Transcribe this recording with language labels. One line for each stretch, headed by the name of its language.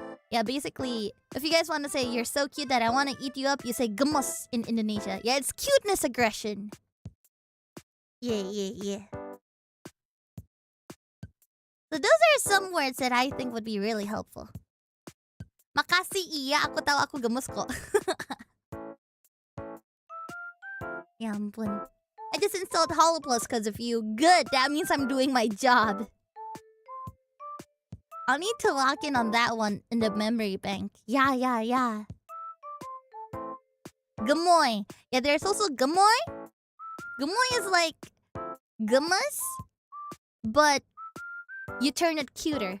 English: Yeah, basically, if you guys want to say you're so cute that I want to eat you up, you say gemes in Indonesia. Yeah, it's cuteness aggression. Yeah. So those are some words that I think would be really helpful.
Indonesian: Makasih iya, aku tahu aku gemes kok. Ya ampun.
English: I just installed HOLOPLUS because of you. Good, that means I'm doing my job. I'll need to lock in on that one in the memory bank. Yeah. Gemoy. Yeah, there's also gemoy. Gemoy is like gemes, but you turn it cuter.